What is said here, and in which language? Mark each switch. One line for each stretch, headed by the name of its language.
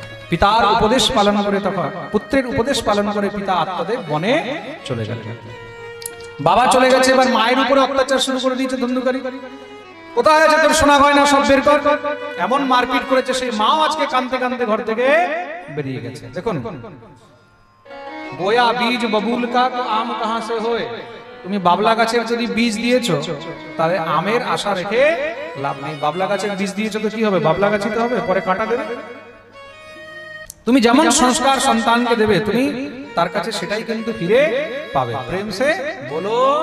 Bangla: পিতার উপদেশ পালন করে তখন পুত্রের উপদেশ পালন করে পিতা আত্মদেব বনে চলে গেলেন। বাবা চলে গেছে, এবার মায়ের উপরে অত্যাচার শুরু করে দিয়েছে ধুন্ধুকারী। কোথায় আছে তোর সোনা গয়না, সব বের কর। এমন মারপিট করেছে, সেই মাও আজকে কাঁদতে কাঁদতে ঘর থেকে বেরিয়ে গেছে। দেখুন,
Hindi: बोया बीज बबूल का तो आम कहां से होए।
Bangla: তুমি বাবলা গাছের যদি বীজ দিয়েছো তাহলে আমের আশা রেখে লাভ নেই। বাবলা গাছের বীজ দিয়েছো তো কি হবে, বাবলা গাছই তো হবে, পরে কাঁটা দেবে। তুমি যেমন সংস্কার সন্তানকে দেবে তুমি তার কাছে সেটাই কিন্তু ফিরে পাবে।
Hindi: প্রেম সে বলো।